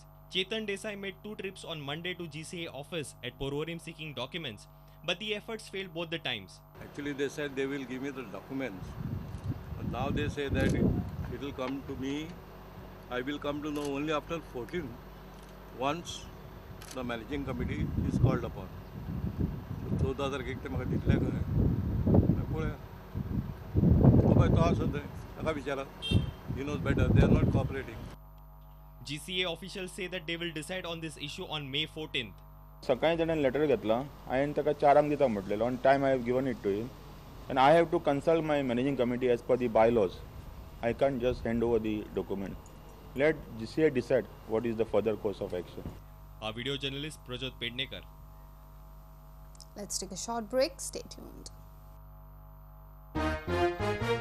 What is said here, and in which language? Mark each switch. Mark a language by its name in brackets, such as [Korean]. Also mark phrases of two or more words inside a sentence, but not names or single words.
[English] Chetan Desai made 2 trips on Monday to GCA office at Porvorim seeking documents, but the efforts failed both the times. Actually, they said they will give me the documents. But now they say that it will come to me. I will come to know only after 14, once the managing committee is called upon. [Konkani] So 14 तारखेक ते म्हाका दितले खंय पळया. [English] He knows better. They are not cooperating. GCA officials say that they will decide on this issue on May 14th. [Konkani] सकाळी ताणें लेटर घेतला हांवें ताका 4 दिता म्हटलेलो [English] on time I have given it to him and I have to consult my managing committee as per the bylaws. I can't just hand over the document. Let GCA decide what is the further course of action. Our video journalist Prajot Pednekar. Let's take a short break. Stay tuned.